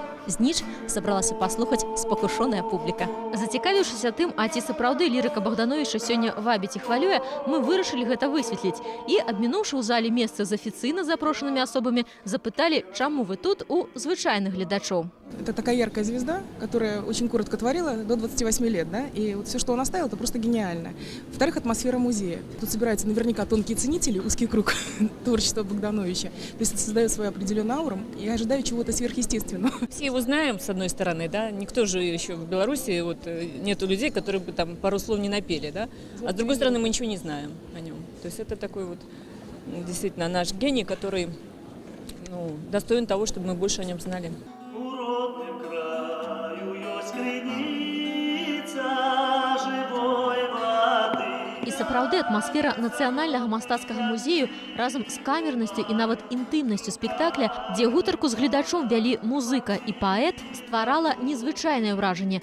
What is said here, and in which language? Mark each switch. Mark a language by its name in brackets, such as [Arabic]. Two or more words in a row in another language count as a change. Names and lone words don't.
[Belarusian] Зніч сабралася паслухаць спакушоная публіка. Зацікавіўшыся тым, а ці сапраўды лірыка Богдановича сёння вабіць і хвалюе, мы вырашылі гэта высветліць. І, абмінуўшы ў зале месцы з афіцыйна запрошанымі асобамі, запыталі, чаму вы тут у звычайных глядачоў. [Russian] Это такая яркая звезда, которая очень коротко творила, до 28 лет, да, и вот все, что он оставил, это просто гениально. Во-вторых, атмосфера музея. Тут собираются наверняка тонкие ценители, узкий круг творчества Богдановича. То есть это создает свою определенную ауру. Я ожидаю чего-то сверхъестественного. Все его знаем, с одной стороны, да, никто же еще в Беларуси, вот, нету людей, которые бы там пару слов не напели, да, а с другой стороны мы ничего не знаем о нем. То есть это такой вот действительно наш гений, который достоин того, чтобы мы больше о нем знали. [Belarusian] І сапраўды атмасфера нацыянальнага мастацкага музею разам з камернасцю і нават інтымнасцю спектакля, дзе гутарку з гледачом вялі музыка і паэт, стварала незвычайнае ўражанне.